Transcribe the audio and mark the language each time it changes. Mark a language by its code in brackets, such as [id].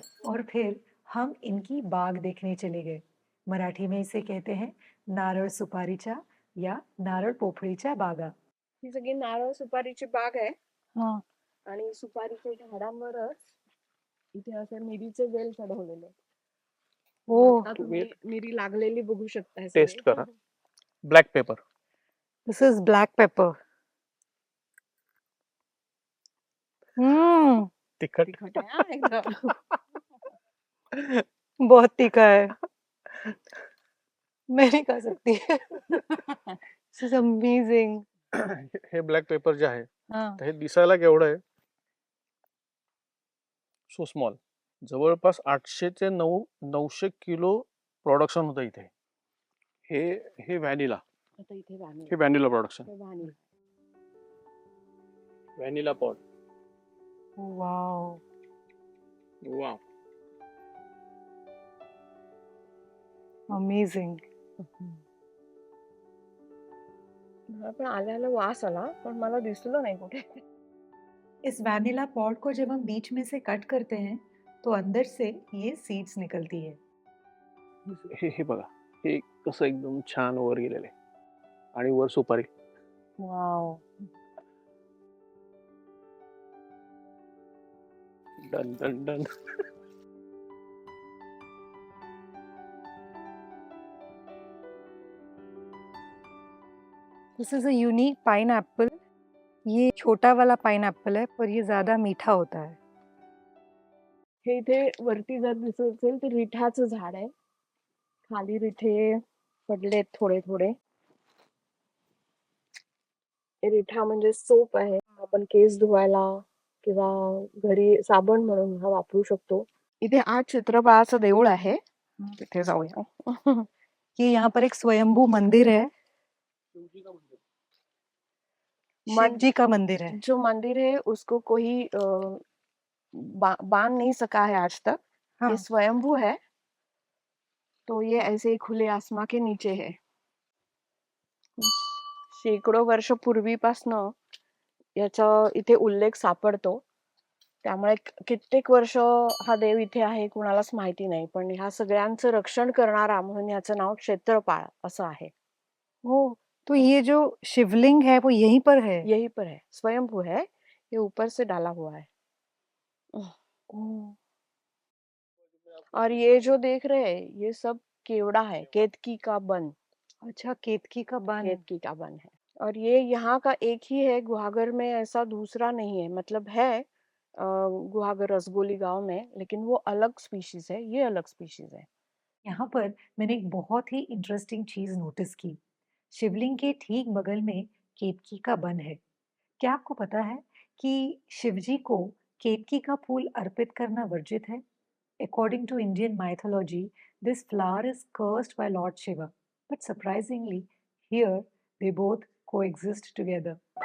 [hi] और फिर हम इनकी बाग देखने चले गए मराठी में इसे कहते हैं [mr] नारळ सुपारीच्या या नारळ पोफळीच्या बागा ही सगळी नारळ सुपारीची बाग आहे हा आणि सुपारीच्या झाडांवरच इथे असे मिरीचे वेल चढवलेले आहेत. ओ आता तुम्ही मिरी लागलेली बघू शकता टेस्ट करा black paper [en] this is black pepper [mr] तिखट तिखट आहे हा एकदम. [hi] बहुत तीखा है मैं नहीं खा सकती [en] this is amazing [mr] हे ब्लॅक पेपर जे आहे हाँ तर हे दिसायला केवढं आहे [en] so small [mr] जवळपास 800 ते 900 किलो प्रोडक्शन होतं इथे हे हे व्हॅनिला आता इथे हे vanilla production vanilla vanilla pod wow वा [en] amazing [mr] मला पण आल्याला वास आला पण मला दिसलं नाही कुठे. [hi] इस वैनिला पॉड को जब हम बीच में से कट करते हैं तो अंदर से ये सीड्स निकलती है [mr] हे बघा हे कसं एकदम छान वर गेलेलं आहे आणि वर सुपारी wow done done done [en] this is a unique pineapple [hi] ये छोटा वाला पाइनएप्पल है पर ये ज्यादा मीठा होता है [mr] हे इथे वरती जर दिसत असेल तर रिठाचं झाड आहे. खाली रिठे पडलेत थोडे थोडे. हे रिठा म्हणजे सोप आहे. आपण केस धुवायला किंवा घरी साबण म्हणून हा वापरू शकतो. इथे आज चित्रपाळाचं देऊळ आहे. तिथे जाऊया. [hi] ये यहाँ पर एक स्वयंभू मंदिर है शिव जी का मंदिर है जो मंदिर है उसको कोई बांध नहीं सका है आज तक. हाँ ये स्वयंभू है तो ये ऐसे ही खुले आसमां के नीचे है. [mr] शेकडो वर्ष पूर्वीपासनं याचा इथे उल्लेख सापडतो. त्यामुळे कित्येक वर्ष हा देव इथे आहे कुणालाच माहिती नाही. पण ह्या सगळ्यांचं रक्षण करणारा म्हणून याचं नाव क्षेत्रपाळ असं आहे. [hi] ओ तो ये जो शिवलिंग है वो यहीं पर है यही पर है. स्वयंभू है. ये ऊपर से डाला हुआ है. ओ, और ये जो देख रहे हैं ये सब केवड़ा है. केतकी का वन. अच्छा केतकी का बन केतकी का वन है. और ये यहाँ का एक ही है. गुहागर में ऐसा दूसरा नहीं है. मतलब है गुहागर रसगोली गांव में लेकिन वो अलग स्पीशीज है. ये अलग स्पीशीज है. यहाँ पर मैंने एक बहुत ही इंटरेस्टिंग चीज नोटिस की। शिवलिंग के ठीक बगल में केतकी का वन है। क्या आपको पता है कि शिवजी को केतकी का फूल अर्पित करना वर्जित है? [en] According to Indian mythology, this flower is cursed by Lord Shiva. But surprisingly, here they both coexist together.